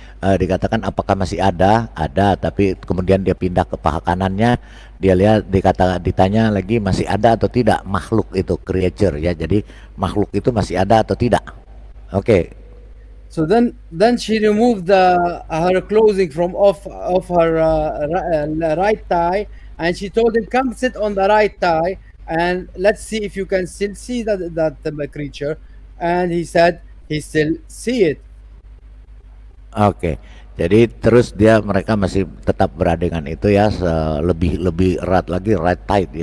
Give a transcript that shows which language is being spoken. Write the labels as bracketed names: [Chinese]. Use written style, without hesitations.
[Indonesian] Dikatakan apakah masih ada, tapi kemudian dia pindah ke paha kanannya, dia lihat, ditanya lagi masih ada atau tidak makhluk itu, creature ya, jadi makhluk itu masih ada atau tidak. Oke. [English] So then she removed her clothing from off her right thigh, and she told him, "Come sit on the right thigh, and let's see if you can still see that creature." And he said he still see it. [Indonesian] Oke, jadi terus mereka masih tetap beradegan itu ya, lebih erat lagi, [English] right tight [Indonesian] ya.